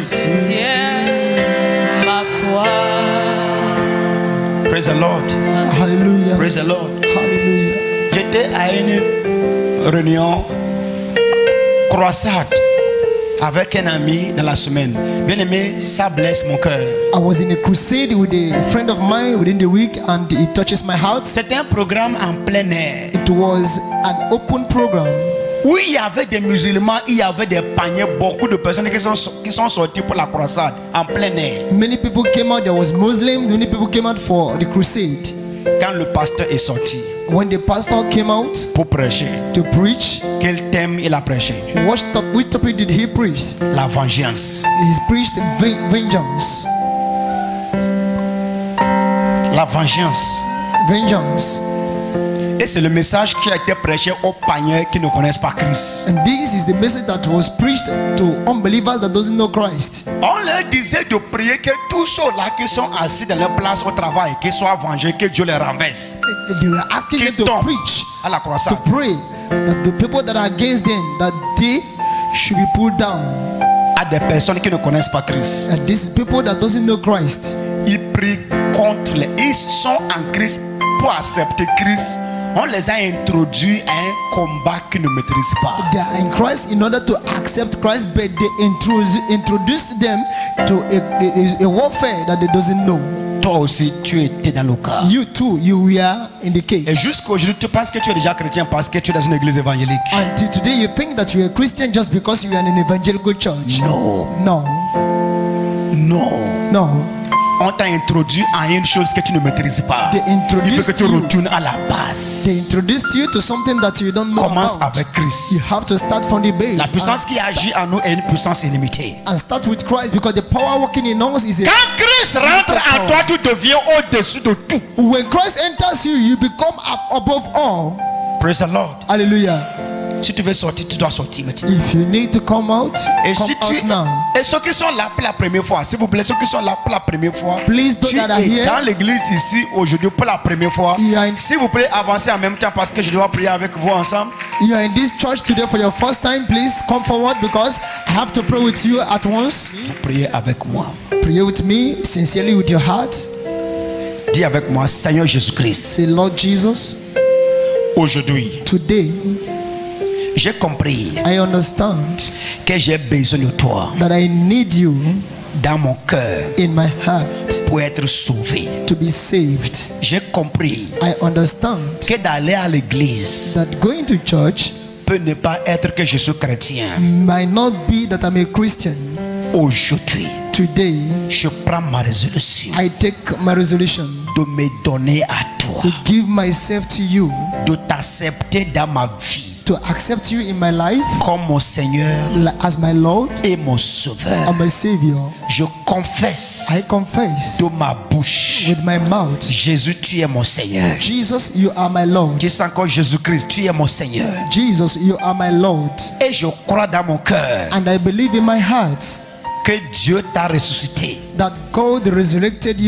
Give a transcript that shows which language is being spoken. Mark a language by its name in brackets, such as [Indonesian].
[French] soutient ma foi. [English] Praise the Lord. Hallelujah. Praise the Lord. Hallelujah. [French] J'étais à une réunion croisade avec un ami dans la semaine. Bien aimé, ça blesse mon cœur. [English] I was in a crusade with a friend of mine within the week, and it touches my heart. [French] C'était un programme en plein air [English] It was an open program [French] où il y avait des musulmans, il y avait des paniers, beaucoup de personnes qui sont sorties pour la croisade en plein air. [English] Many people came out. There was Muslims. Many people came out for the crusade. [French] Quand le pasteur est sorti [English] When the pastor came out [French] pour prêcher, [English] to preach, [French] quel thème il a prêché? [English] which topic did he preach? [French] La vengeance. [English] He preached vengeance. [French] La vengeance. [English] Vengeance. [French] Et c'est le message qui a été prêché aux païens qui ne connaissent pas Christ. [English] And this is the message that was preached to unbelievers that doesn't know Christ. [French] On leur disait de prier que tous ceux-là qui sont assis dans leur place au travail, qu'ils soient vengés, que Dieu les renverse. [English] They were asking them to preach, [French] à la [English] to [French] croissance. [English] pray that the people that are against them, that they should be pulled down. [French] À des personnes qui ne connaissent pas Christ. [English] And these people that doesn't know Christ, [French] Ils prient contre les. Ils sont en Christ pour accepter Christ. On les a introduits à un combat qu'ils ne maîtrisent pas. [English] they are in Christ in order to accept Christ, but they introduce them to a warfare that they doesn't know. [French] Toi aussi, tu étais dans le cas. [English] You too, you were in the case. [French] Et jusqu'aujourd'hui, tu penses que tu es déjà chrétien parce que tu es dans une église évangélique. [English] Until today, you think that you are a Christian just because you are in an evangelical church. [French] Non. [English] No. [French] Non. [English] No. [French] On t'a introduit à une chose que tu ne maîtrises pas. [English] They [French] Il faut que [English] introduced [French] tu [English] you. [French] retournes à la base. [English] They introduced you to something that you don't know [French] Commence [English] about. [French] avec Christ. [English] You have to start from the base. [French] La puissance [English] and [French] qui agit en nous est une puissance illimitée. [English] start with Christ, because the power working in us is a. [French] Quand Christ rentre en toi, tu deviens au-dessus de tout. [English] When Christ enters you, you become above all. Praise the Lord. Hallelujah. [French] Si tu veux sortir, tu dois sortir maintenant. [English] If you need to come out, [French] Et [English] come [French] si tu [English] out now. [French] et ceux qui sont là pour la première fois, s'il vous plaît, ceux qui sont là pour la première fois, [English] Please, those [French] tu [English] that are [French] es [English] here, [French] dans l'église ici aujourd'hui pour la première fois. [English] You are in- [French] S'il vous plaît, avancez en même temps parce que je dois prier avec vous ensemble. [English] You are in this church today for your first time. Please come forward, because I have to pray with you at once. [French] Priez avec moi. [English] Pray with me sincerely with your heart. [French] Dis avec moi, Seigneur Jésus-Christ, [English] Say, Lord Jesus, [French] aujourd'hui, [English] today [French] j'ai compris [English] I understand [French] que j'ai besoin de toi [English] that I need you [French] dans mon cœur [English] in my heart [French] pour être sauvé. [English] to be saved. [French] J'ai compris [English] I understand [French] que d'aller à l'église [English] that going to church [French] peut ne pas être que je suis chrétien. [English] might not be that I'm a Christian. [French] Aujourd'hui, [English] Today, [French] je prends ma résolution [English] I take my resolution [French] de me donner à toi, [English] to give myself to you, [French] de t'accepter dans ma vie [English] to accept you in my life [French] comme mon Seigneur [English] as my Lord [French] et mon Sauveur. [English] and my Savior. [French] Je confesse [English] I confess [French] de ma bouche, [English] with my mouth, [French] Jésus, tu es mon Seigneur. [English] Jesus, you are my Lord. [French] Dis encore, Jésus-Christ, tu es mon Seigneur. [English] Jesus, you are my Lord. [French] Et je crois dans mon cœur [English] And I believe in my heart [French] que Dieu t'a ressuscité [English] that God resurrected you